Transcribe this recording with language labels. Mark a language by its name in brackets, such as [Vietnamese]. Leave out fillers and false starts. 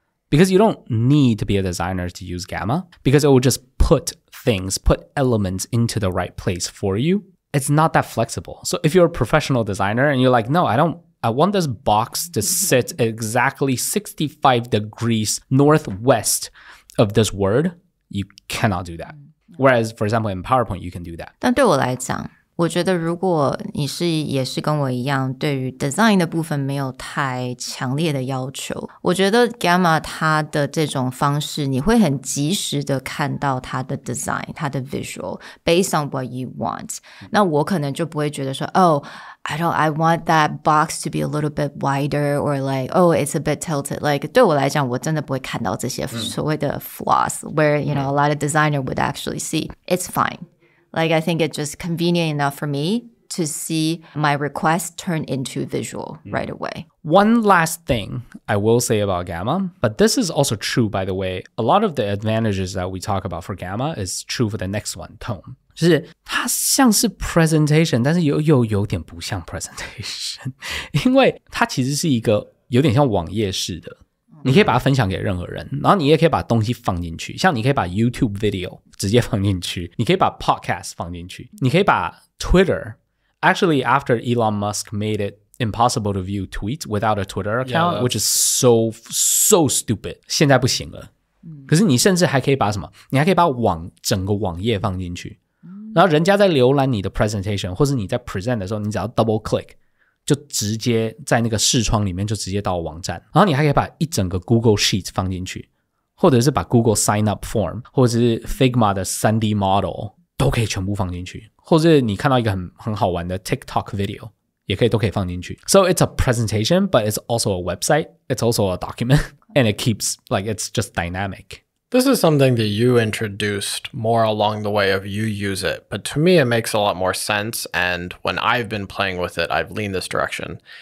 [English] Because you don't need to be a designer to use Gamma, because it will just put elements into the right place for you. It's not that flexible. So if you're a professional designer and you're like, no, I want this box to sit exactly 65 degrees northwest of this word, you cannot do that. Whereas, for example, in PowerPoint, you can do that. [Chinese] 但对我来讲，我觉得如果你也是跟我一样，对于 design 的部分没有太强烈的要求，我觉得 Gamma 它的这种方式，你会很及时的看到它的 design， 它的 [English] visual based on what you want。 [Chinese] 那我可能就不会觉得说，哦， [English] I want that box to be a little bit wider, or like, oh, it's a bit tilted. Like [Chinese] 对我来讲，我真的不会看到这些所谓的 [English] flaws, where you know a lot of designer would actually see. It's fine. Like I think it's just convenient enough for me to see my request turn into visual right away. One last thing I will say about Gamma, but this is also true, by the way. A lot of the advantages that we talk about for Gamma is true for the next one, Tone. [Chinese] 就是它像是 presentation, 但是又有点不像 presentation. 因为它其实是一个有点像网页式的，你可以把它分享给任何人，然后你也可以把东西放进去，像你可以把 YouTube video 直接放进去，你可以把 podcast 放进去，你可以把 Twitter, [English] actually after Elon Musk made it impossible to view tweets without a Twitter account, which is so stupid, [Chinese] 现在不行了。可是你甚至还可以把什么？你还可以把整个网页放进去，然后人家在浏览你的 presentation 或是你在 present 的时候，你只要 double click 就直接在那个视窗里面就直接到网站，然后你还可以把一整个 Google Sheet 放进去，或者是把 Google Sign Up Form 或者是 Figma 的 3D Model 都可以全部放进去，或者你看到一个很好玩的 TikTok video 也都可以放进去。 [English] So it's a presentation, but it's also a website, it's also a document, and it keeps like it's just dynamic. This is something that you introduced more along the way of you use it, but to me it makes a lot more sense, and when I've been playing with it, I've leaned this direction.